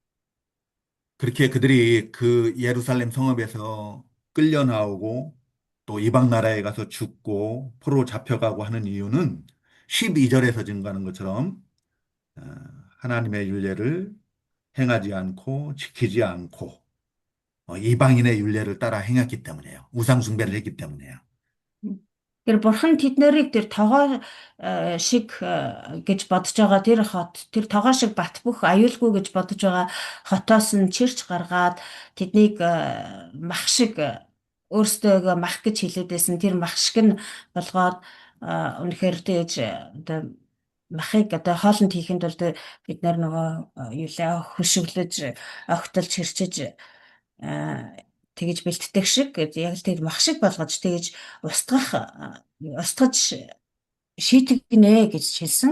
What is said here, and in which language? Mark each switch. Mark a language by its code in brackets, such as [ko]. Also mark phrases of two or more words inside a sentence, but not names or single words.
[ko] 그렇게 그들이 그 예루살렘 성읍에서 끌려 나오고 또 이방 나라에 가서 죽고 포로로 잡혀가고 하는 이유는 12절에서 증거하는 것처럼 어, 하나님의 율례를 행하지 않고 지키지 않고 이방인의 율례를 따라 행했기 때문이에요. 우상 숭배를 했기 때문이에요. [mn] Тэр бурхан тэд нарыг тэр тогоо шиг гэж бодож байгаа тэр хот тэр тогоо шиг бат бөх аюулгүй гэж бодож байгаа хотоос нь чирч гаргаад тэднийг мах шиг өөрсдөө мах гэж хэлээд байсан тэр мах шиг нь болгоод үнэхээр тэгж одоо махыг одоо хоолнд хийхэд бол бид нар нөгөө юулаа хөшөглөж огтолж хэрчиж тэгж бэлтдэг шиг яг л тэр мах шиг болгож тэгж устгаж шийтгэнэ гэж хэлсэн.